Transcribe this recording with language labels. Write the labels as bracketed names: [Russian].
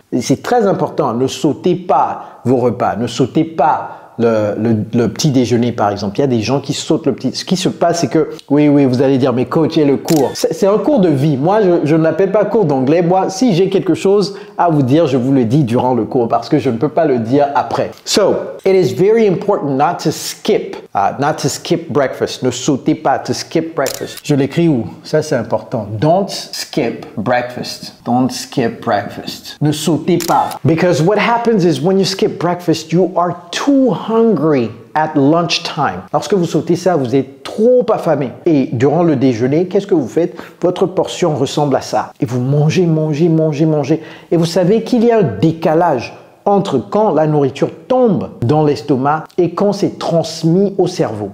[French] C'est très important, ne sautez pas vos repas, ne sautez pas le petit déjeuner par exemple. Il y a des gens qui sautent le petit. Ce qui se passe, c'est que, oui, vous allez dire, mais coach, et le cours. C'est un cours de vie. Moi, je ne l'appelle pas cours d'anglais. Moi, si j'ai quelque chose à vous dire, je vous le dis durant le cours parce que je ne peux pas le dire après. [English] So, it is very important not to skip breakfast. [French] Ne sautez pas, [English] to skip breakfast. [French] Je l'écris où? Ça, c'est important. [English] Don't skip breakfast. Don't skip breakfast. [French] Ne sautez pas. [English] Because what happens is when you skip breakfast, you are too hungry at lunchtime. [French] Lorsque vous sautez ça, vous êtes trop affamé. Et durant le déjeuner, qu'est-ce que vous faites? Votre portion ressemble à ça. Et vous mangez. Et vous savez qu'il y a un décalage entre quand la nourriture tombe dans l'estomac et quand c'est transmis au cerveau.